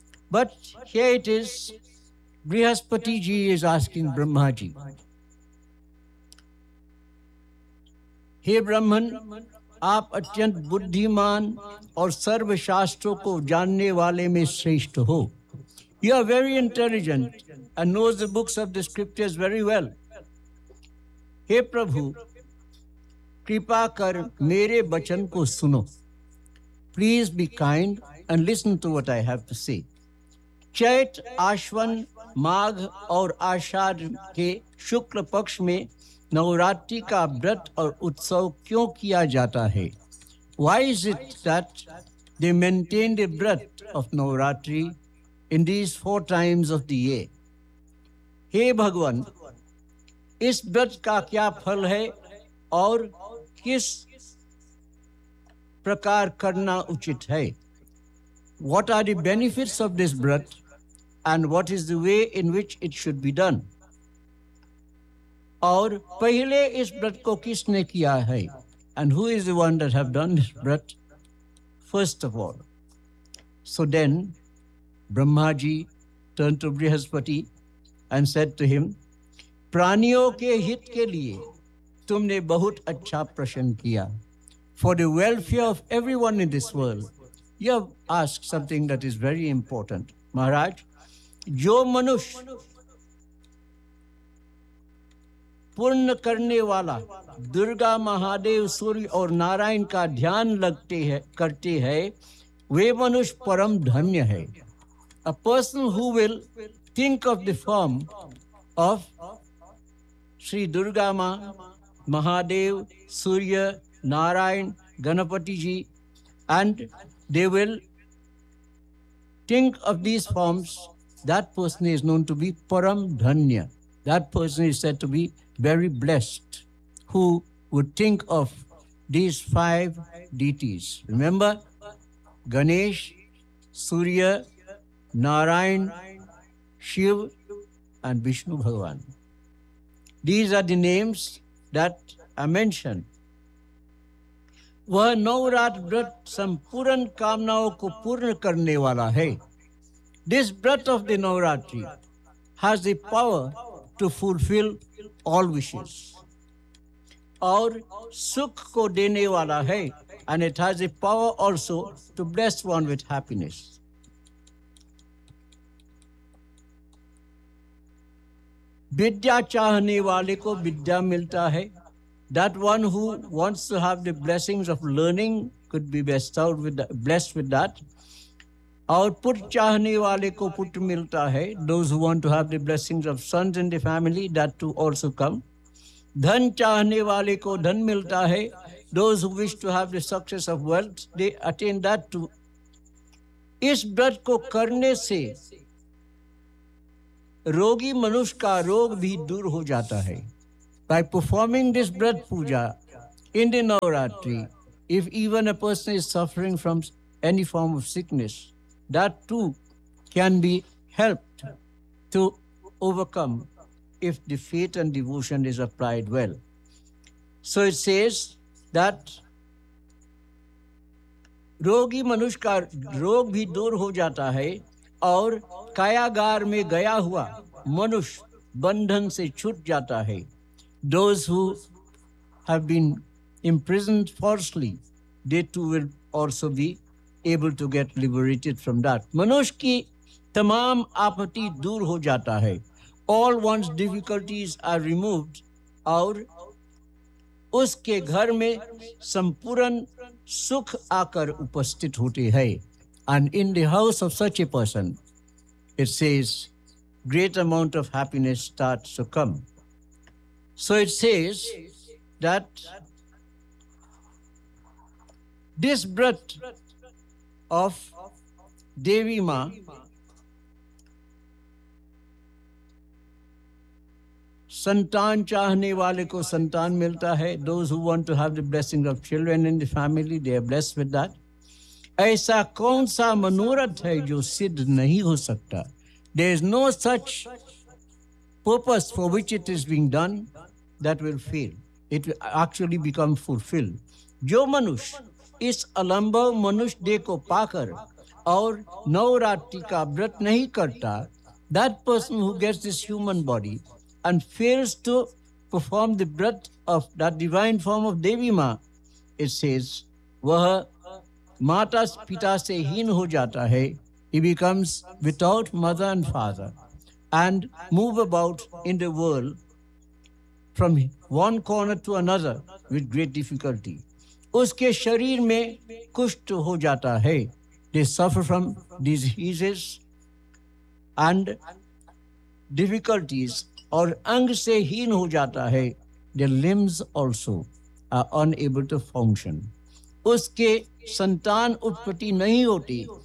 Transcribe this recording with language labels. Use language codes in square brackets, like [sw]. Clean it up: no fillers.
[en] But here it is, Brihaspati ji is asking Brahma ji, "Hey Brahman, [hi] आप अत्यंत बुद्धिमान और सर्व शास्त्रों को जानने वाले में श्रेष्ठ हो. [en] You are very intelligent and knows the books of the scriptures very well. [hi] हे प्रभु, कृपा कर मेरे वचन को सुनो. [en] Please be kind and listen to what I have to say. [hi] चैत आश्वन माघ और आषाढ़ के शुक्ल पक्ष में नवरात्रि का व्रत और उत्सव क्यों किया जाता है? [en] Why is it that they maintain the vrat of Navaratri in these 4 times of the year? [hi] हे भगवान, इस व्रत का क्या फल है और किस प्रकार करना उचित है? [en] What are the benefits of this vrat and what is the way in which it should be done? [hi] और पहले इस व्रत को किसने किया है? [en] And who is the one that have done this vrat? First of all. So then, Brahmaji turned to Brihaspati and said to him, [hi] प्राणियों के हित के लिए तुमने बहुत अच्छा प्रश्न किया. [en] For the welfare of everyone in this world, you have asked something that is very important. [hi] Maharaj, जो मनुष्य पूर्ण करने वाला दुर्गा महादेव सूर्य और नारायण का ध्यान लगते है करते हैं, वे मनुष्य परम धन्य है. [en] A person who will think of the form of Shri Durga Maa, Mahadev Surya Narayan Ganpati ji, and they will think of these forms, that person is known to be Param Dhanya. That person is said to be very blessed, who would think of these 5 deities. Remember, Ganesh, Surya, Narayan, Shiv, and Vishnu Bhagavan. These are the names that I mentioned. [hi] वह नवरात व्रत संपूर्ण कामनाओं को पूर्ण करने वाला है. [en] This breath of the Navaratri has the power to fulfill all wishes. [hi] और सुख को देने वाला है, [en] and it has the power also to bless one with happiness. [hi] विद्या चाहने वाले को विद्या मिलता है. [en] That one who wants to have the blessings of learning could be blessed with that. [hi] और पुत्र चाहने वाले को पुत्र मिलता है. [en] Those who want to have the blessings of sons in the family, that too also come. [hi] धन चाहने वाले को धन मिलता है. [en] Those who wish to have the success of wealth, they attain that too. [hi] इस व्रत को करने से रोगी मनुष्य का रोग भी दूर हो जाता है. [en] By performing this vrat puja in the Navaratri, if even a person is suffering from any form of sickness, that too can be helped to overcome if the faith and devotion is applied well. So it says that [hi] रोगी मनुष्य का रोग भी दूर हो जाता है और कायागार में गया हुआ मनुष्य बंधन से छूट जाता है. [en] Those who have been imprisoned falsely, they too will also be able to get liberated from that. [hi] मनुष्य की तमाम आपत्ति दूर हो जाता है [en] all ones difficulties are removed [hi] और उसके घर में संपूर्ण सुख आकर उपस्थित होते हैं. [en] And in the house of such a person it says great amount of happiness starts to come. So it says that this vrat of Devi Maa [hi] संतान चाहने वाले को संतान मिलता है. [en] Those who want to have the blessing of children in the family, they are blessed with that. [hi] ऐसा कौन सा मनोरथ है जो सिद्ध नहीं हो सकता? [en] There is no such purpose for which it is being done that will fail. It will actually become fulfilled. [hi] जो मनुष्य इस अलंबव मनुष्य देह को पाकर और नवरात्रि का व्रत नहीं करता, [en] that person who gets this human body and fails to perform the birth of that divine form of Devi Ma, it says, [hi] वह माता पिता से हीन हो जाता है. [en] He becomes without mother and father and move about in the world from one corner to another with great difficulty. [hi] उसके शरीर में कुष्ठ हो जाता है. [en] They suffer from diseases and difficulties. [hi] और अंग से हीन हो जाता है. [en] The limbs also are unable to function. [hi] उसके संतान उत्पत्ति नहीं होती.